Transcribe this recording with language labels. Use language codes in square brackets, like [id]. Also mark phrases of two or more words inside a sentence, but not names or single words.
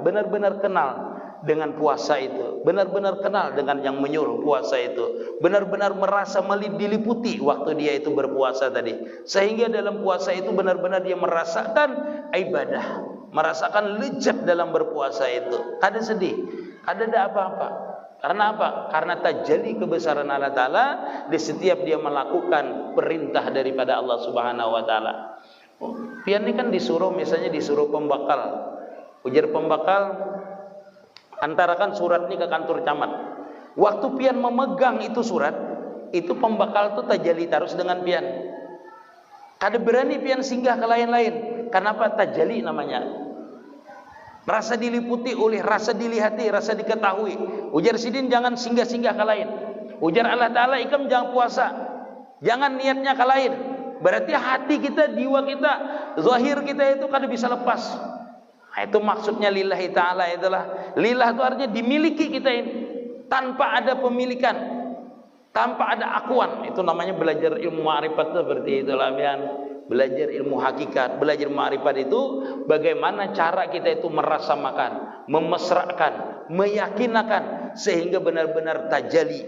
[id] Benar-benar kenal dengan puasa itu, benar-benar kenal dengan yang menyuruh puasa itu, benar-benar merasa diliputi waktu dia itu berpuasa tadi, sehingga dalam puasa itu benar-benar dia merasakan ibadah, merasakan lezat dalam berpuasa itu. [bjn] Kada sedih, kada ada apa-apa. [id] Karena apa? Karena tajalli kebesaran Allah Ta'ala di setiap dia melakukan perintah daripada Allah [ar] سبحانه وتعالى. [bjn] Pian ini kan disuruh, misalnya disuruh pembakal, ujar pembakal, antarakan surat ini ke kantor camat. Waktu pian memegang itu surat, itu pembakal itu tajalli terus dengan pian. Kada berani pian singgah ke lain-lain. [id] Kenapa? Tajalli namanya. Rasa diliputi oleh rasa dilihati, rasa diketahui. [bjn] Ujar sidin jangan singgah-singgah ke lain. Ujar Allah Ta'ala ikam jangan puasa, jangan niatnya ke lain. [id] Berarti hati kita, jiwa kita, zahir kita itu kada bisa lepas. Nah, itu maksudnya [ar] لله تعالى [id] itulah. Lillah itu artinya dimiliki kita ini tanpa ada pemilikan, tanpa ada akuan. Itu namanya belajar ilmu ma'rifat seperti itulah pian. Belajar ilmu hakikat, belajar ma'rifat itu bagaimana cara kita itu merasakan, memesrakan, meyakinakan sehingga benar-benar tajalli.